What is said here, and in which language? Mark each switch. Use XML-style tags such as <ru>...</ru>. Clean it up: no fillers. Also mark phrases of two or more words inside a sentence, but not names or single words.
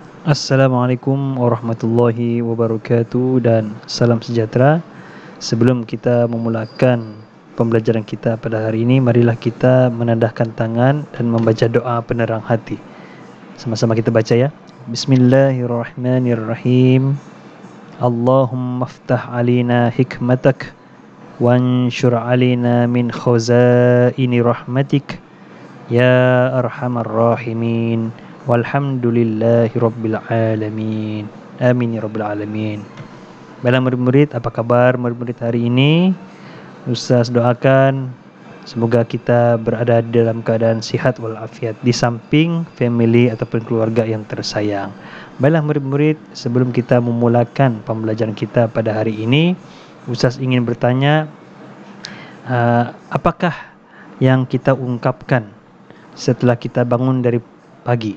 <ar>السلام عليكم ورحمة الله وبركاته</ar> <ms>dan salam sejahtera. Sebelum kita memulakan pembelajaran kita pada hari ini, marilah kita menandahkan tangan dan membaca doa penerang hati. Sama-sama kita baca ya.</ms> <ar>بسم الله الرحمن الرحيم. اللهم افتح علينا حكمتك وانشر علينا من خزائن رحمتك يا أرحم الراحمين. والحمد لله رب العالمين. آمين يا رب العالمين.</ar> <ms>Baiklah murid-murid, apa kabar murid-murid hari ini? Ustaz doakan semoga kita berada dalam keadaan sihat walafiat di samping family ataupun keluarga yang tersayang. Baiklah murid-murid, sebelum kita memulakan pembelajaran kita pada hari ini, Ustaz ingin bertanya, apakah yang kita ungkapkan setelah kita bangun dari pagi?</ms>